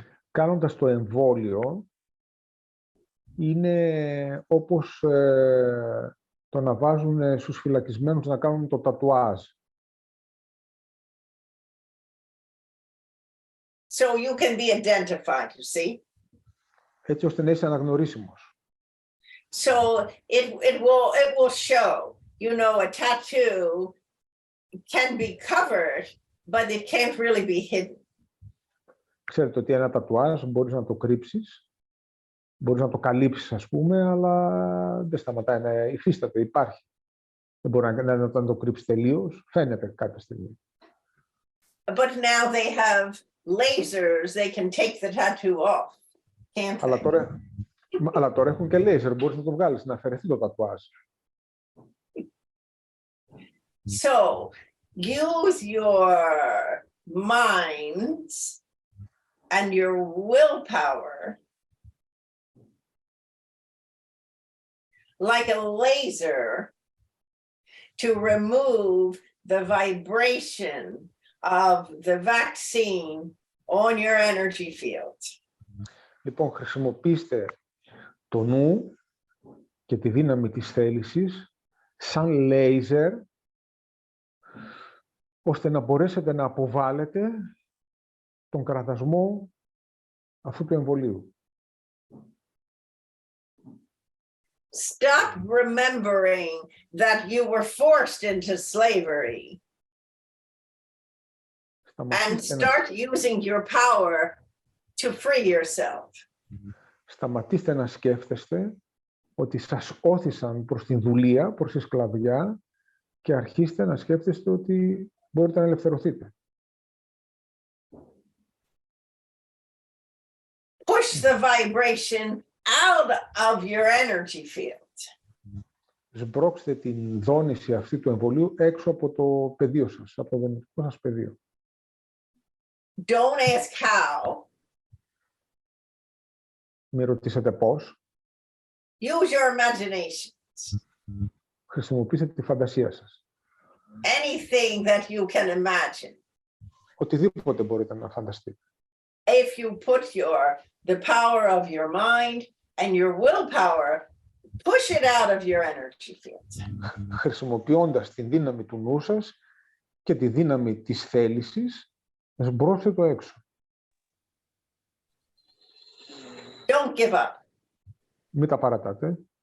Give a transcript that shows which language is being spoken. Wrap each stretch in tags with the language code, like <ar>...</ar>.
<el>Κάνοντας το εμβόλιο, είναι όπως το να βάζουν στους φυλακισμένους να κάνουν το τατουάζ.</el> <en>So you can be identified, you see.</en> <el>Έτσι ώστε να είσαι αναγνωρίσιμος.</el> <en>So it will show, you know, a tattoo can be covered, but it can't really be hidden.</en> <el>Ξέρετε ότι ένα τατουάζ μπορείς να το κρύψεις, μπορείς να το καλύψεις, ας πούμε, αλλά δεν σταματάει να υφίσταται, υπάρχει. Δεν μπορεί να το κρύψεις τελείως, φαίνεται κάποια στιγμή.</el> <en>But now they have lasers, they can take the tattoo off, can't they?</en> <el>Αλλά τώρα έχουν και λέιζερ, μπορείς να το βγάλεις, να αφαιρεθεί το τατουάζ.</el> <en>So use your minds and your willpower like a laser to remove the vibration of the vaccine on your energy field.</en> <el>Λοιπόν, χρησιμοποιήστε το νου και τη δύναμη της θέλησης σαν λέιζερ, ώστε να μπορέσετε να αποβάλλετε τον κραδασμό αυτού του εμβολίου.</el> <en>Stop remembering that you were forced into slavery and start using your power to free yourself.</en> <el>Σταματήστε να σκέφτεστε ότι σας όθησαν προς την δουλεία, προς τη σκλαβιά και αρχίστε να σκέφτεστε ότι μπορείτε να ελευθερωθείτε.</el> <en>Push the vibration out of your energy field.</en> <el>Σμπρώξτε την δόνηση αυτή του εμβολίου έξω από το πεδίο σας, από το δονητικό σας πεδίο.</el> <en>Don't ask how.</en> <el>Μη ρωτήσετε πώς.</el> <en>Use your imagination.</en> <el>Χρησιμοποιήστε τη φαντασία σας.</el> <en>Anything that you can imagine.</en> <el>Οτιδήποτε μπορείτε να φανταστείτε.</el> <en>If you put the power of your mind and your willpower, push it out of your energy field.</en> <el>Χρησιμοποιώντας την δύναμη του νου σας και τη δύναμη της θέλησης, σμπρώστε το έξω.</el> <en>Don't give up.</en> <el>Μην τα παρατάτε.</el>